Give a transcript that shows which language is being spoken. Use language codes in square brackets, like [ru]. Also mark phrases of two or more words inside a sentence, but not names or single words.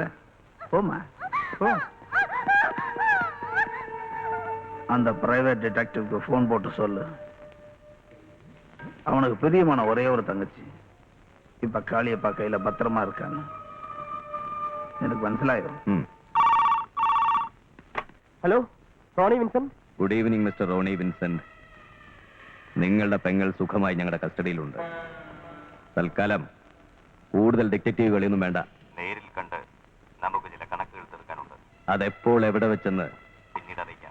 [ta] போமா போ. அந்த பிரைவேட் டிடெக்டிவ்க்கு போன் போட்டு சொல்லு, அவனுக்கு பிரியமான ஒரே ஒரு தங்கச்சி இப்ப காளியப்பா கையில பத்திரமா இருக்காங்க. [ml] எனக்கு മനസ്സിലായോ? ഹലോ, റോണി വിൻസെന്റ്. [en] good evening mister [ml] റോണി വിൻസെന്റ്. നിങ്ങളുടെ പെങ്ങൾ സുഖമായി ഞങ്ങളുടെ കസ്റ്റഡിയിലുണ്ട്. തൽക്കാലം കൂടുതൽ ഡിറ്റക്റ്റീവുകളൊന്നും വേണ്ട. നേരിൽ കണ്ട് നമുക്ക് ചില കണക്കുകൾ തീർക്കാനുണ്ട്. അതെപ്പോൾ എവിടെ വെച്ചെന്ന് പിന്നീട് അറിയിക്കാം.